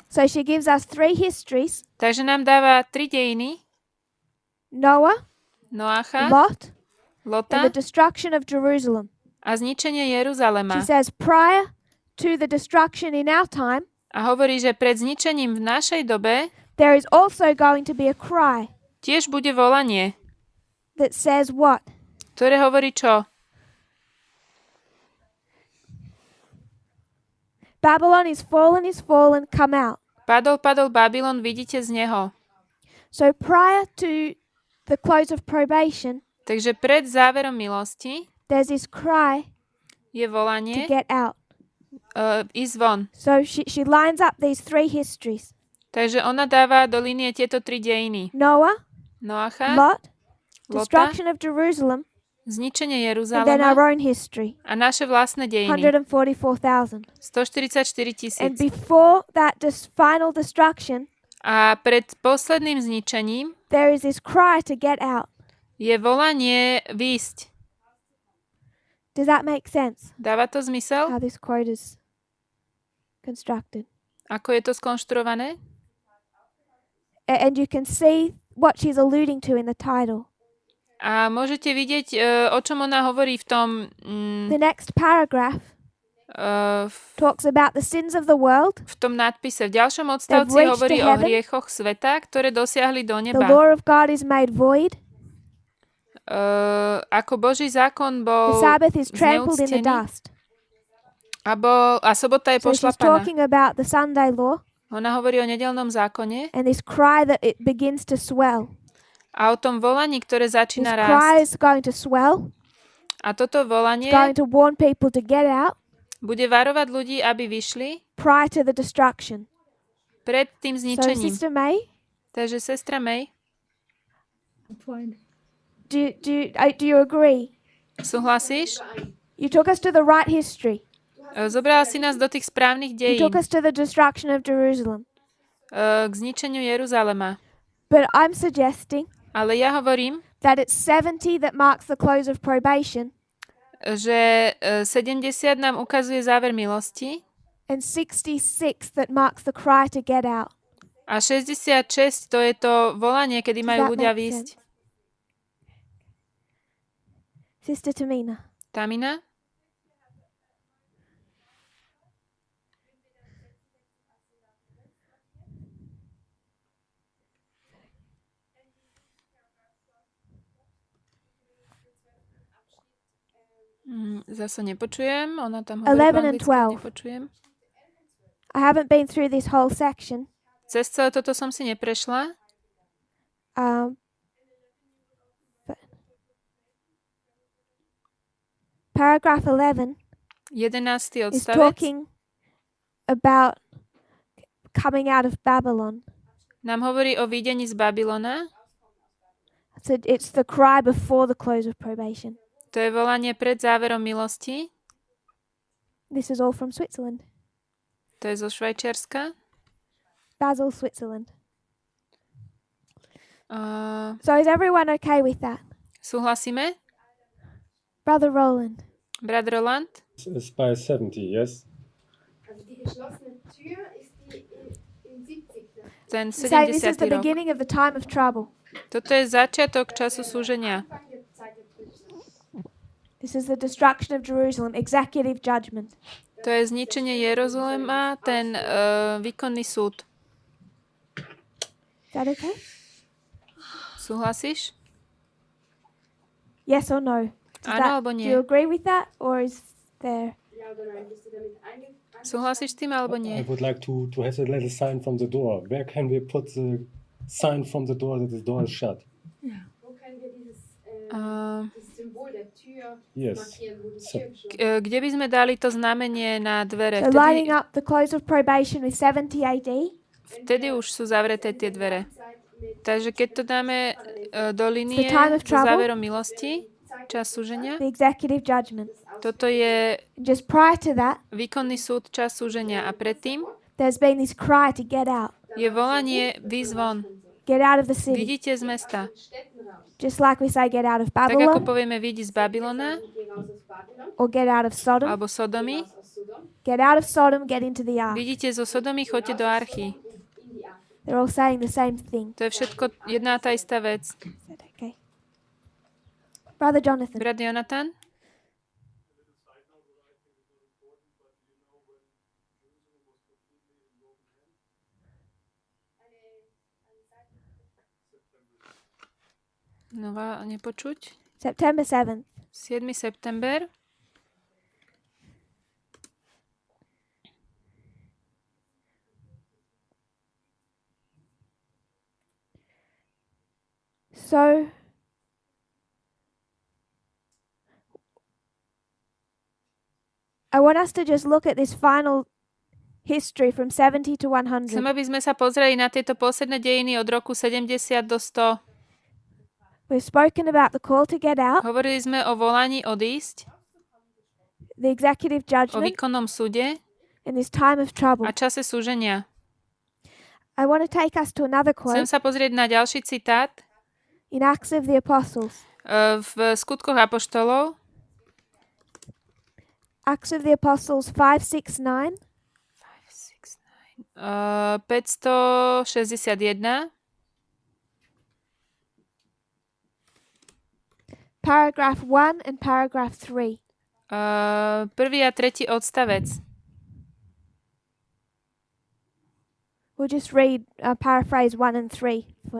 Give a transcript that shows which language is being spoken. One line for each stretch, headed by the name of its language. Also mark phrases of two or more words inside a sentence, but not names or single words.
English: So she gives us 3 histories:
Slovak: Takže nám dáva 3 dejiny.
English: Noah,
Slovak: Noacha,
English: Lot, and
Slovak: Lota
English: the destruction of Jerusalem.
Slovak: a zničenie
English: She
Slovak: Jeruzalema.
English: says prior to the destruction in our time,
Slovak: A hovorí, že pred zničením v našej dobe
English: there is also going to be a cry
Slovak: tiež bude volanie,
English: that says what?
Slovak: ktoré hovorí čo?
English: Babylon is fallen, come out.
Slovak: Padol Babylon, vidíte z neho.
English: So prior to the close of probation,
Slovak: Takže pred záverom milosti
English: there's this cry
Slovak: je to volanie
English: get out.
Slovak: ísť von.
English: So she lines up these 3 histories:
Slovak: Takže ona dáva do linie tieto 3 dejiny.
English: Noah,
Slovak: Noacha,
English: Lot,
Slovak: Lota,
English: destruction of Jerusalem,
Slovak: zničenie
English: and then our
Slovak: Jeruzalema
English: own history.
Slovak: a naše vlastné dejiny.
English: 144,000.
Slovak: 144
English: And
Slovak: 000.
English: before that final destruction,
Slovak: A pred posledným zničením
English: there is this cry to get out.
Slovak: je volanie výjsť.
English: Does that make sense?
Slovak: Dáva to zmysel?
English: How this quote is constructed.
Slovak: Ako je to skonštruované?
English: And you can see what she's alluding to in the title.
Slovak: A môžete vidieť, o čom ona hovorí v tom
English: The next paragraph talks about the sins of the world.
Slovak: v tom nadpise. V ďalšom odstavci
English: reached
Slovak: hovorí
English: to
Slovak: o
English: heaven.
Slovak: hriechoch sveta, ktoré dosiahli do
English: The
Slovak: neba.
English: law of God is made void.
Slovak: Ako Boží zákon
English: The
Slovak: bol
English: Sabbath is trampled in the
Slovak: zneúctený
English: dust.
Slovak: a sobota je
English: So she's
Slovak: pošlapaná.
English: talking about the Sunday law
Slovak: Ona hovorí o nedeľnom zákone
English: and this cry that it begins to swell.
Slovak: a o tom volaní, ktoré
English: This
Slovak: začína
English: cry
Slovak: rásť.
English: is going to swell.
Slovak: A toto volanie
English: It's going to warn people to get out
Slovak: bude varovať ľudí, aby vyšli
English: prior to the destruction.
Slovak: pred tým
English: So,
Slovak: zničením.
English: Sister May,
Slovak: Takže sestra May,
English: do you agree?
Slovak: súhlasíš?
English: You took us to the right history.
Slovak: Zobrala si nás do tých správnych
English: You
Slovak: dejín,
English: took us to the destruction of Jerusalem.
Slovak: k zničeniu Jeruzalema.
English: But I'm suggesting
Slovak: Ale ja hovorím,
English: that it's 70 that marks the close of probation
Slovak: že 70 nám ukazuje záver milosti
English: and 66 that marks the cry to get out.
Slovak: a 66 to je to volanie, kedy
English: Does
Slovak: majú
English: that
Slovak: ľudia
English: make
Slovak: výjsť.
English: sense? Sister Tamina.
Slovak: Tamina? Zase nepočujem, ona tam hovorí
English: 11
Slovak: po
English: and
Slovak: anglicky,
English: 12.
Slovak: nepočujem.
English: I haven't been through this whole section.
Slovak: Cez celé toto som si neprešla.
English: But paragraph 11
Slovak: 11.
English: is
Slovak: odstavec
English: talking about coming out of Babylon.
Slovak: nám hovorí o výjdení z Babylona.
English: So it's the cry before the close of probation.
Slovak: To je volanie pred záverom milosti.
English: This is all from Switzerland.
Slovak: To je zo Švajčiarska.
English: Basel, Switzerland. Uh, So is everyone okay with that?
Slovak: súhlasíme?
English: Brother Roland.
Slovak: Brat Roland?
English: It's by 70, yes?
German: Also die geschlossene Tür ist die in 70.
Slovak: Ten
English: Saying this is
Slovak: 70.
English: the
Slovak: rok.
English: beginning of the time of trouble.
Slovak: Toto je začiatok času súženia.
German: Anfang der Zeit der Prüfung.
English: This is the destruction of Jerusalem, executive judgment.
Slovak: To je zničenie Jeruzalema, ten výkonný súd.
English: Is that okay?
Slovak: Súhlasíš?
English: Yes or no?
Slovak: Áno alebo
English: Do
Slovak: nie?
English: you agree with that, or is there?
German: Ja oder nein, bist du damit einverstanden?
Slovak: Súhlasíš s tým alebo
English: I
Slovak: nie?
English: would like to have a little sign from the door. Where can we put the sign from the door that the door is shut?
German: Wo können wir dieses Uh, das Symbol der
English: Yes.
Slovak: Kde by sme dali to znamenie na dvere?
English: So lining up the close of probation with 70 AD.
Slovak: Vtedy už sú zavreté tie dvere. Takže keď to dáme do linie
English: time of
Slovak: so
English: trouble.
Slovak: záverom milosti, čas súženia,
English: The executive judgment.
Slovak: toto je
English: Just prior to that,
Slovak: výkonný súd, čas súženia. A predtým
English: there's been this cry to get out.
Slovak: je volanie výjsť von.
English: Get out of the city.
Slovak: Vidíte z mesta.
English: Just like we say get out of
Slovak: Tak ako
English: Babylon
Slovak: povieme vidí z Babylona
English: or get out of Sodom.
Slovak: alebo Sodomy.
English: Get out of Sodom, get into the ark.
Slovak: Vidíte zo Sodomy, choďte do archy.
English: They're all saying the same thing.
Slovak: To je všetko jedna tá istá vec.
English: Is that okay? Brother Jonathan.
Slovak: Brat Jonathan? Nová nepočuť.
English: September 7th.
Slovak: 7. september.
English: So I want us to just look at this final history from 70 to 100.
Slovak: Chcem, aby sme sa pozreli na tieto posledné dejiny od roku 70 do 100.
English: We've spoken about the call to get out,
Slovak: Hovorili sme o volaní odísť,
English: the executive
Slovak: o
English: judgment,
Slovak: výkonnom súde
English: and this time of trouble.
Slovak: a čase súženia.
English: I want to take us to another
Slovak: Chcem
English: quote
Slovak: sa pozrieť na ďalší citát
English: in Acts of the Apostles.
Slovak: v Skutkoch apoštolov,
English: Acts of the Apostles 569.
Slovak: 561,
English: Paragraph 1 and paragraph 3.
Slovak: prvý a tretí odstavec.
English: We'll just read, paraphrase 1 and 3. For now.